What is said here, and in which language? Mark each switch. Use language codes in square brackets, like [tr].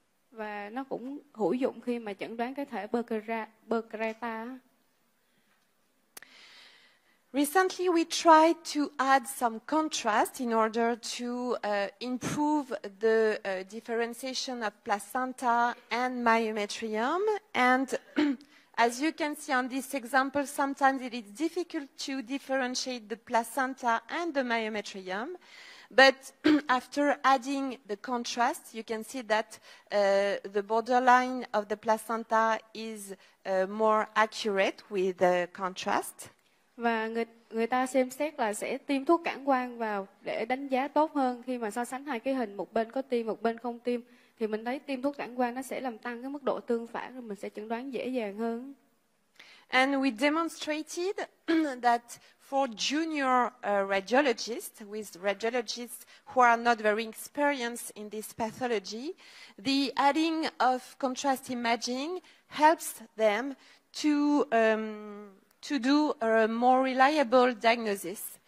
[vi] Và nó cũng hữu dụng khi mà chẩn đoán cái thể percreta. [en] Recently, we tried to add some contrast in order to improve the differentiation of placenta and myometrium. And as you can see on this example, sometimes it is difficult to differentiate the placenta and the myometrium. But after adding the contrast, you can see that the borderline of the placenta is more accurate with the contrast. [vi] Và người ta xem xét là sẽ tiêm thuốc cản quang vào để đánh giá tốt hơn khi mà so sánh hai cái hình, một bên có tiêm, một bên không tiêm. Thì mình thấy tiêm thuốc cản quang nó sẽ làm tăng cái mức độ tương phản, rồi mình sẽ chẩn đoán dễ dàng hơn. [en] And we demonstrated that for junior radiologists, with radiologists who are not very experienced in this pathology, the adding of contrast imaging helps them to do a more reliable diagnosis.